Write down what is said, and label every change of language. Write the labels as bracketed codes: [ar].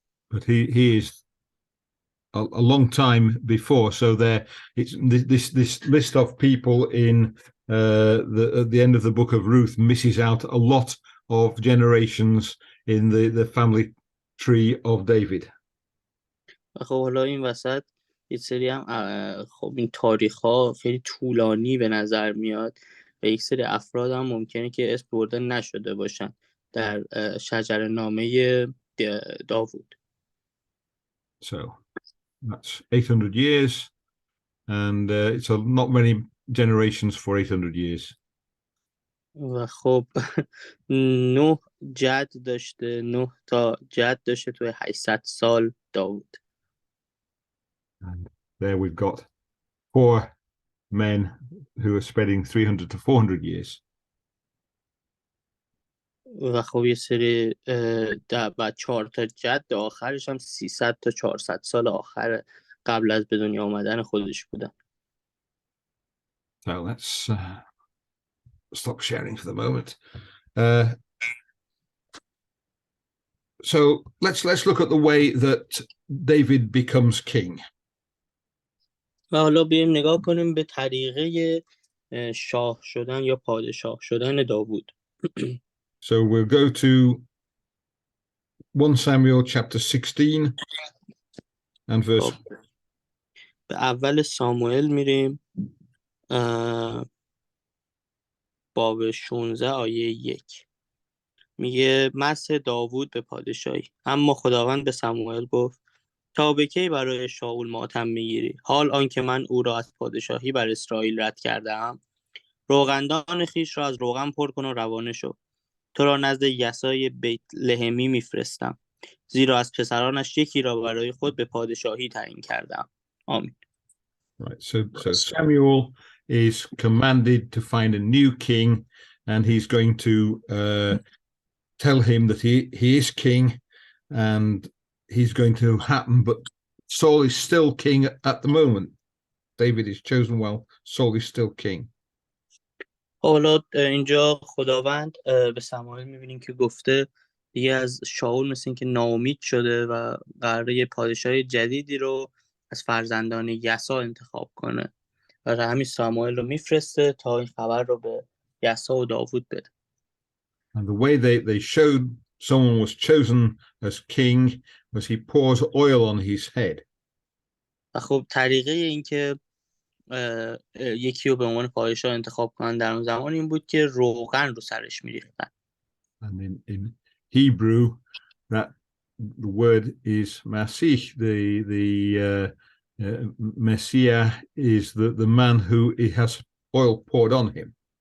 [en] But he is a long time before, so there it's this list of people in at the end of the book of Ruth misses out a lot of generations in the family tree of David. [fa] خب حالا این وسط یه سری هم خب این تاریخ ها خیلی طولانی به نظر میاد و یک سری افراد هم ممکنه که اسم برده نشده باشن در شجره‌نامه داوود. [en] So that's 800 years, and it's not many generations for 800 years. [fa] و خب 9 جد داشته، 9 تا جد داشته توی 800 سال داوود. [en] And there we've got 4 men who are spreading 300 to 400 years. [fa] و خب یه سری بعد 4 تا جد آخرش هم 300 تا 400 سال آخر قبل از به دنیا آمدن خودش بودن. [en] So let's stop sharing for the moment. So let's look at the way that David becomes king. [fa] و حالا بیایم نگاه کنیم به طریقه شاه شدن یا پادشاه شدن داوود. [en] So we'll go to 1 Samuel chapter 16 and verse. [fa] به اول ساموئل میریم، باب 16 آیه 1. میگه مسح داوود به پادشاهی. اما خداوند به ساموئل گفت تا به کی برای شاول ماتم میگیری؟ حال آنکه من او را از پادشاهی بر اسرائیل رد کردم. روغندان خیش را از روغن پر کن و روانه شو. تو را نزد یسای بیت لحمی میفرستم، زیرا از پسرانش یکی را برای خود به پادشاهی تعیین کردم. آمین. [en] Right. So Samuel is commanded to find a new king, and he's going to tell him that he is king, and he's going to happen. But Saul is still king at the moment. David is chosen well. Saul is still king. [fa] حالا اینجا خداوند به ساموئل میبینیم که گفته دیگه از شاول مثل این که ناامید شده و قراره پادشاه جدیدی رو از فرزندان یسا انتخاب کنه و همین ساموئل رو میفرسته تا این خبر رو به یسا و داوود بده. [en] And the way they showed someone was chosen as king was he pours oil on his head. [fa] و خب طریقه این که یکی رو به عنوان پادشاه انتخاب کنن در اون زمان این بود که روغن رو سرش میریختن. [en] And in Hebrew that the word is Masih. The Messiah is the man who has oil poured on him.